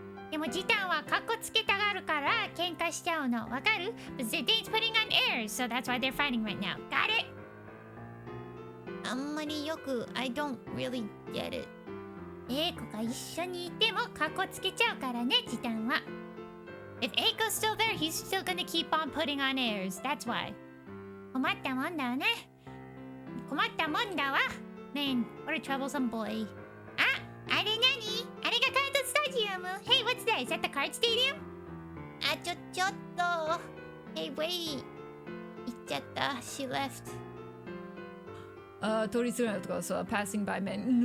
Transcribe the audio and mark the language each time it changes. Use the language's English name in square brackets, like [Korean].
[Japanese] でもジタンはカッコつけたがるから喧嘩しちゃうの。わかる？ [English] But Zidane's putting on airs, so that's why they're fighting right now. Got it? [Japanese] あんまりよく [English] I don't really get it. [Japanese] エイコが一緒にいてもカッコつけちゃうからね、ジタンは。 [English] If Eiko's still there, he's still gonna keep on putting on airs. That's why. [Japanese] 困ったもんだわね。困ったもんだわ。 [English] Man, what a troublesome boy. [Japanese] あれ何？あれがカードスタジアム。 [English] Hey, what's that? Is that the card stadium? [Japanese] ちょっと。 [English] Hey, wait. [Japanese] 行っちゃった。 [English] She left. [Japanese] 通りすがりとか、 [English] so passing by men.